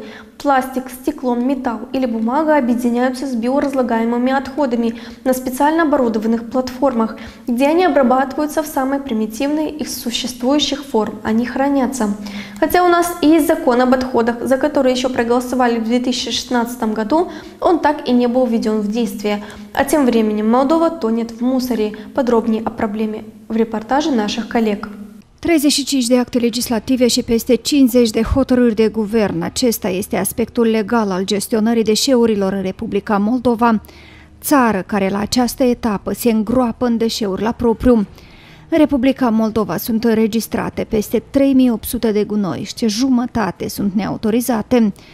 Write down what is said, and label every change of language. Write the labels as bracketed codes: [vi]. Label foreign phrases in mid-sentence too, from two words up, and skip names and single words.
[ru] Пластик, стекло, металл или бумага объединяются с биоразлагаемыми отходами на специально оборудованных платформах, где они обрабатываются в самой примитивной из существующих форм. Они хранятся. Хотя у нас и есть закон об отходах, за который еще проголосовали в 2016 году, он так и не был введен в действие. А тем временем Молдова тонет в мусоре. Подробнее о проблеме в репортаже наших коллег. [ro] 35 de acte legislative și peste 50 de hotărâri de guvern. Acesta este aspectul legal al gestionării deșeurilor în Republica Moldova, țară care la această etapă se îngroapă în deșeuri la propriu. În Republica Moldova sunt înregistrate peste 3800 de gunoiști, jumătate sunt neautorizate.